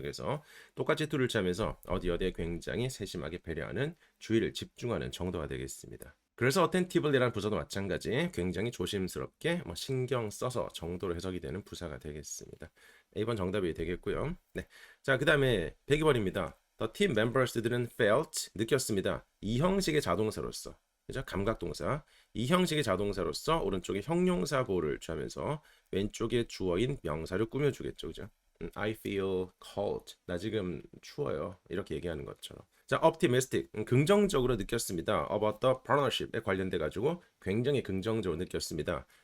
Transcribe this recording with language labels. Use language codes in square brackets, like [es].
[ko] 그래서 똑같이 to를 취하면서 어디에 굉장히 세심하게 배려하는, 주의를 집중하는 정도가 되겠습니다. 그래서 attentive이라는 부사도 마찬가지 굉장히 조심스럽게 신경 써서 정도로 해석이 되는 부사가 되겠습니다. A번 정답이 되겠고요. 네, 자, 그 다음에 102번입니다. [en] The team members들은 felt, [ko] 느꼈습니다. 이 형식의 자동사로서, 그죠? 감각동사. 이 형식의 자동사로서 오른쪽에 형용사 보호를 취하면서 왼쪽에 주어인 명사를 꾸며주겠죠, 그죠? [en] I feel cold. [ko] 나 지금 추워요. 이렇게 얘기하는 것처럼. 자, optimistic. 긍정적으로 느꼈습니다. [en] About the partnership [ko] 에 관련돼 가지고 굉장히 긍정적으로 느꼈습니다.